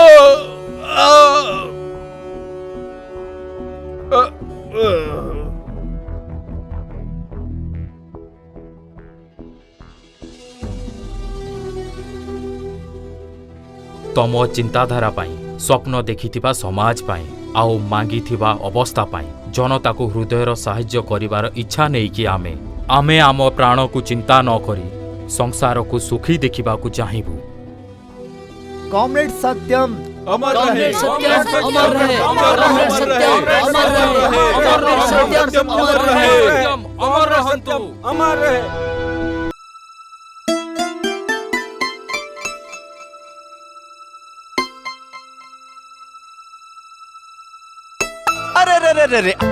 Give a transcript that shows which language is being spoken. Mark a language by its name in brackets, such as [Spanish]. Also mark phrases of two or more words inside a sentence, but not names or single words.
[Odia] ତମ ଚିନ୍ତାଧାରା ପାଇଁ ସ୍ୱପ୍ନ ଦେଖିଥିବା ସମାଜ ପାଇଁ ଆଉ ମାଗିଥିବା ଅବସ୍ଥା ପାଇଁ ଜନତାକୁ ହୃଦୟର ସାହାଯ୍ୟ କରିବାର ଇଚ୍ଛା ନେଇକି ଆମେ ଆମ ପ୍ରାଣକୁ ଚିନ୍ତା ନ କରି ସଂସାରକୁ ସୁଖୀ ଦେଖିବାକୁ ଚାହିଁବୁ [Hindi] कॉमरेड सत्यम अमर रहे अमर रहे कॉमरेड सत्यम अमर रहे कॉमरेड सत्यम अमर रहे अमर रहंतु अमर रहे अरे रे रे रे रे